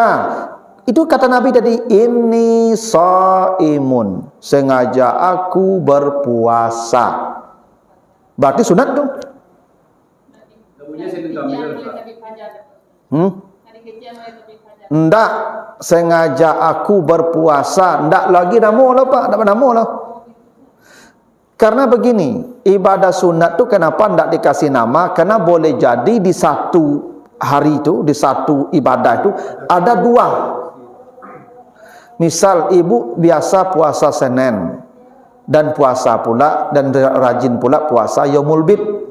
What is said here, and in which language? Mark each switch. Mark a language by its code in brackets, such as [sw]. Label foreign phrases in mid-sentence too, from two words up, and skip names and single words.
[id] Itu kata Nabi tadi, ini shaimun, sengaja aku berpuasa. Berarti sunat tuh. Ndak, sengaja aku berpuasa. [min] Ndak lagi namo lah Pak, ndak namo lah. [id] Karena begini, ibadah sunat tuh kenapa ndak dikasih nama? Karena boleh jadi di satu hari itu, di satu ibadah itu ada dua. Misal ibu biasa puasa Senin dan puasa pula dan rajin pula puasa Yaumul Bid.